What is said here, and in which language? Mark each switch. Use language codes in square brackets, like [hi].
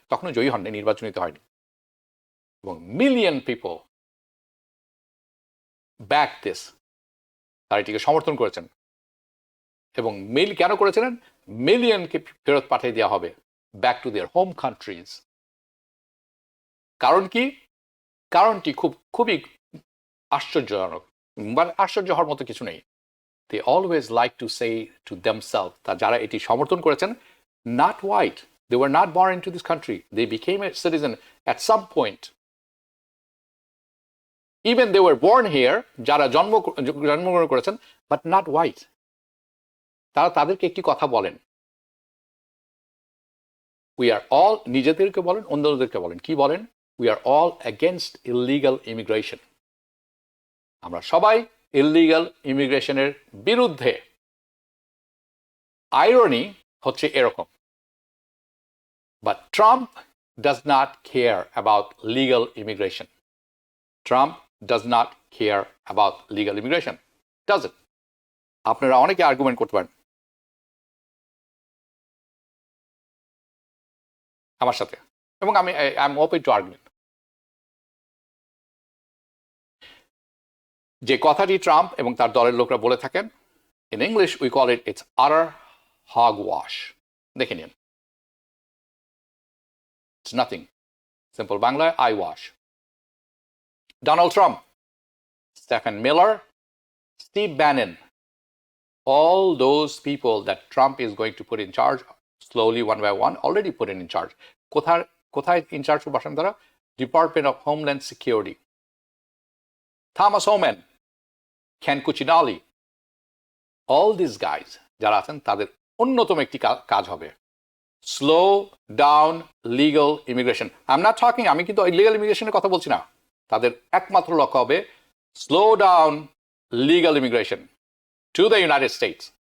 [bn] তখনও জয়ী হননি, নির্বাচনিত হয়নি। এবং [en] million people back this, [bn] তারা এটিকে সমর্থন করেছেন। এবং কেন করেছিলেন? মিলিয়নকে ফেরত পাঠিয়ে দেওয়া হবে [en] Back to their home countries. [bn] কারণ কি? কারণটি খুবই আশ্চর্যজনক, মানে আশ্চর্য হওয়ার মতো কিছু নেই। [en] they always like to say to themselves, [bn] তা যারা এটি সমর্থন করেছেন, [en] not white, they were not born into this country, they became a citizen at some point, even they were born here, [bn] যারা জন্মগ্রহণ করেছেন, [en] but not white। [bn] তারা তাদেরকে একটি কথা বলেন, [en] we are all, [bn] নিজেদেরকে বলেন, অন্যদেরকে বলেন, কি বলেন? [en] we are all against illegal immigration, [bn] আমরা সবাই ইলিগাল ইমিগ্রেশনের বিরুদ্ধে। আইরনি হচ্ছে এরকম, [en] but Trump does not care about legal immigration. Trump does not care about legal immigration, does it? [bn] আপনারা অনেকে আর্গুমেন্ট করতে পারেন আমার সাথে, এবং আমি [en] I am open to argument. [bn] যে কথাটি ট্রাম্প এবং তার দলের লোকরা বলে থাকেন, [en] In English we call it, it's utter hogwash. [bn] দেখে নিন, [en] it's nothing. Simple [bn] বাংলায় [en] eyewash. Donald Trump, Stephen Miller, Steve Bannon, all those people that Trump is going to put in charge slowly one by one, already put in charge. [bn] কোথায় in charge বসান তারা? [en] Department of Homeland Security. [bn] Thomas Homan, Ken Cuccinelli, all these guys যারা আছেন, তাদের অন্যতম একটি কাজ হবে [en] Slow down legal immigration. [bn] আমি কিন্তু লিগাল ইমিগ্রেশনের কথা বলছি না। তাদের একমাত্র লক্ষ্য হবে [en] Slow down legal immigration to the United States.